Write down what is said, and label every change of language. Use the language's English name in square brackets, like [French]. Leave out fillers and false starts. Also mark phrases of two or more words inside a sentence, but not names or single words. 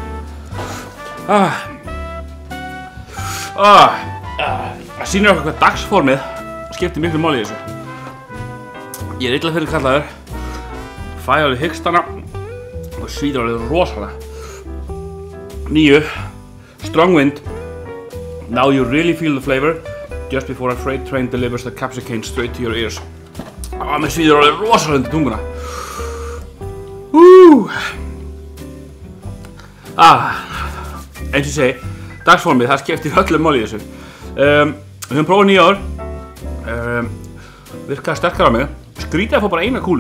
[Icelandic] Það sýnir okkur hvað dagsformið skiptir miklu máli í þessu. Ég er illa fyrirkallaður, fæ alveg hikstana og svíður alveg rosalega. 9. [English] Strong wind. Now you really feel the flavor just before a freight train delivers the capsicum straight to your ears. [Icelandic] Mér svíður alveg rosalega undir tunguna. Eins og ég segi, dagsformið, það skiptir öllu máli í þessu. Við höfum prófað 9 ár. Virkaði sterkara á mig. Skrítið að fá bara 1 kúlu.